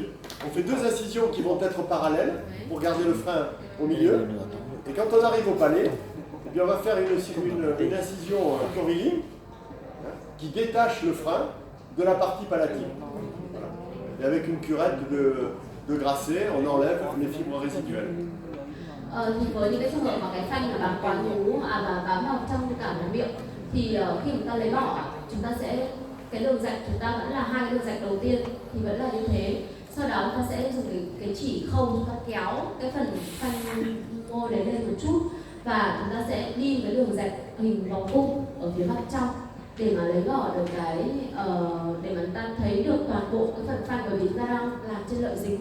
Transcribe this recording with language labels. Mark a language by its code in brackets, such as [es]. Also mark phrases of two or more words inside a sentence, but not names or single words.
[fr] On fait deux incisions qui vont être parallèles pour garder le frein au milieu. Et quand on arrive au palais, eh bien on va faire une incision curviligne qui détache le frein de la partie palatine. Voilà. Et avec une curette de grasset, on enlève les fibres résiduelles. [vi] Thì với những cái trường hợp mà cái phanh là bám quá nhú và bám vào trong cả cái miệng thì khi chúng ta lấy bỏ, chúng ta sẽ cái đường rạch chúng ta vẫn là hai cái đường rạch đầu tiên thì vẫn là như thế. Sau đó chúng ta sẽ dùng cái chỉ khâu chúng ta kéo cái phần phanh môi đấy lên một chút và chúng ta sẽ đi cái đường rạch hình vòng cung ở phía mặt trong để mà lấy bỏ được để mà chúng ta thấy được toàn bộ cái phần phanh, bởi vì chúng ta đang làm trên lợi dính.